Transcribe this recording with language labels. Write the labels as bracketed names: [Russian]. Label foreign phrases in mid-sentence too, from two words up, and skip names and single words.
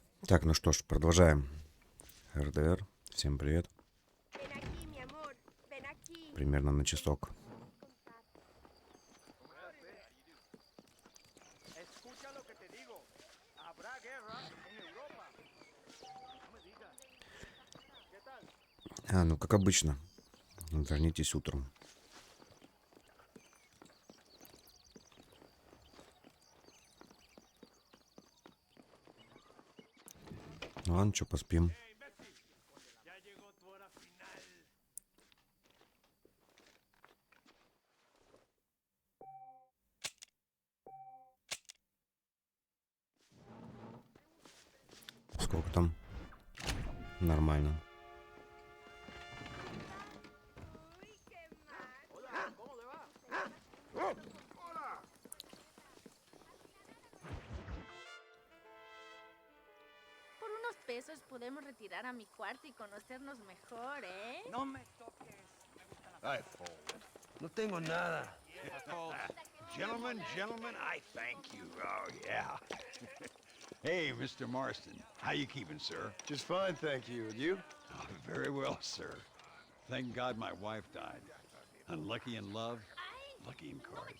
[Russian] Так, ну что ж, продолжаем. РДР. Всем привет. [Spanish] Ven aquí, mi amor. Ven aquí. [Russian] Примерно на часок. [Spanish] Escucha lo que te digo. Habrá guerra en Europa. No me digas. ¿Qué tal? [Russian] Ну как обычно. Вернитесь утром. Ну ладно, что, поспим. [Spanish] Hey, imbécil. Ya llegó tu hora final. [Russian] Сколько там? Нормально. [Spanish] Uy, qué macho. Hola, ¿cómo le va? ¡Hola! Por unos pesos podemos retirar a mi cuarto y conocernos mejor, ¿eh? No me toques. Me gusta la Ay, Fold. No tengo nada. [English] Gentlemen, I thank you. Oh, yeah. Hey, Mr. Marston. How you keeping, sir? Just fine, thank you. And you? Oh, very well, sir. Thank God my wife died. Unlucky in love, lucky in cards.